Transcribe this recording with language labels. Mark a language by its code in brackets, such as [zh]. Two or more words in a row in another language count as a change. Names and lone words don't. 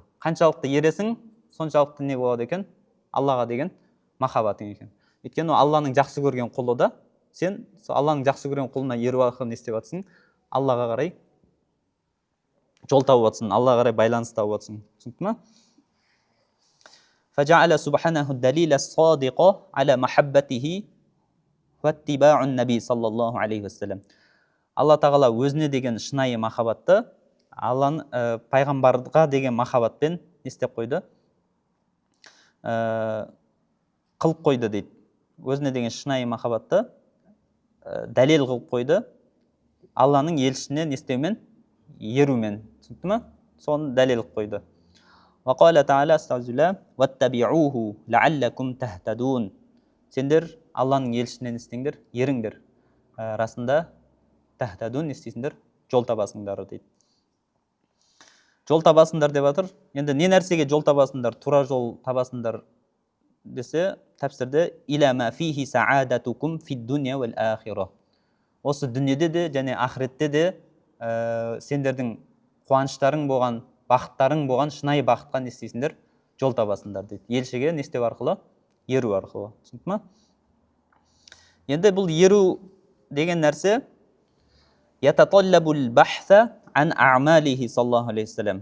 [kk] Қаншалықты ересің, соншалықты не болады екен? Аллаға деген махаббатың екен. Өйткені Алланың жақсы көрген құлы да, сен Алланың жақсы көрген құлына еру арқылы не істеп жатсың? Аллаға қарай жол тауып жатсың, Аллаға қарай байланыс тауып жатсың. Түсінікті ма? [ar] فجعل سبحانه الدليل الصادق على محبته واتباع النبي صلى الله عليه وسلم. [kk] Алла тағала өзіне деген шынайы махаббатты Алланың пайғамбарға деген махаббатпен не істеп қойды, қылып қойды дейді. Өзіне деген шынайы махаббатты дәлел қылып қойды Алланың елшісіне не істеумен, ерумен. Түсінікті ме? Соны дәлел қылып қойды. [ar] وقال تعالى استعذ واتبعوه لعلكم تهتدون. [kk] Сендер Алланың елшісіне не істеңдер, еріңдер. Расында тахтадун не істейсіңдер, жол табасыңдар дейді. Жол табасыңдар деп жатыр. Енді не нәрсеге жол табасыңдар, тура жол табасыңдар десе, тәпсірде [ar] إلى ما فيه سعادتكم في الدنيا والآخرة. [kk] Осы дүниеде де және ақыретте де сендердің қуаныштарың болған, бақыттарың болған шынайы бақытқа не істейсіңдер, жол табасыңдар дейді. Елшіге не істеу арқылы, еру арқылы. Түсінікті ме? Енді бұл еру деген нәрсе [ar] يتطلب البحث عن أعماله صلى الله عليه وسلم.